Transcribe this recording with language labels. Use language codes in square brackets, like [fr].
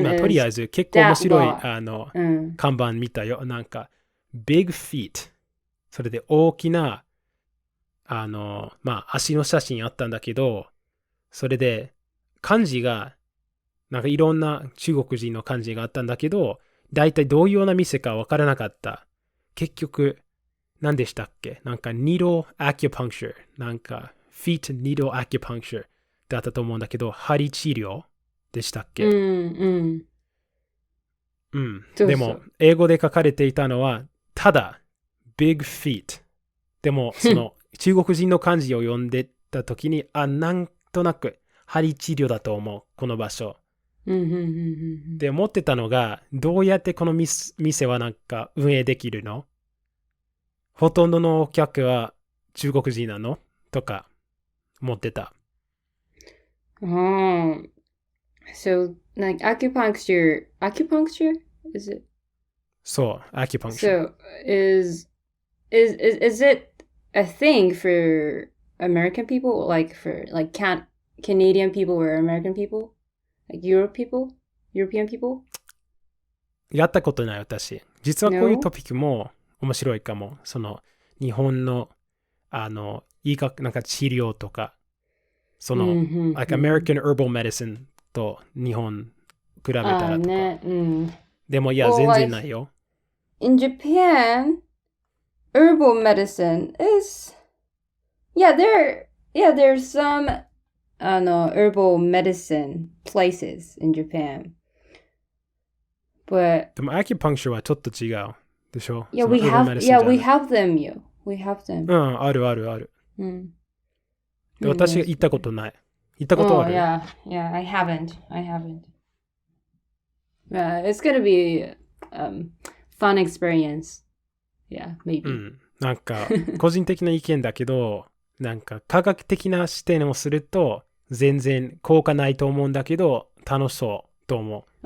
[ja] 今とりあえず結構面白い看板見たよ。なんか Big Feet。それで大きなまあ足の写真あったんだけど、それで漢字がなんかいろんな中国人の漢字があったんだけど、大体どういうような店かわからなかった。結局、何でしたっけ？なんか needle acupuncture、なんか feet needle acupuncture だったと思うんだけど、針治療でしたっけ？でも、英語で書かれていたのは、ただ、big feet。でも、その中国人の漢字を読んでた時に、なんとなく、針治療だと思う、この場所。で、思ってたのが、どうやってこの店はなんか運営できるの？ほとんどのお客は中国人なの？とか、思ってた。 [en] So, like acupuncture, is it? [ja] そう、acupuncture. [en] So, is it a thing for American people? Like for like Canadian people or American people? Like European people? [ja] やったことない私。実はこういう [en] No? [ja] トピックも面白いかも。その日本の医学なんか治療とか、その、 [en] like American herbal medicine [ja] と日本比べたらとか。ね、でもいや、全然ないよ。 [en] In Japan, herbal medicine is there's some herbal medicine places in Japan. But [ja] でも acupuncture はちょっと違うでしょ？ [en] we have them, we have them. [ja] あるあるある。で私が行ったことない。行ったことある？ [en] Yeah, I haven't. It's gonna be fun experience. Yeah, maybe. [ja] なんか、個人的な意見だけど、なんか科学的な視点をすると、全然効果ないと思うんだけど、楽しそうと思う。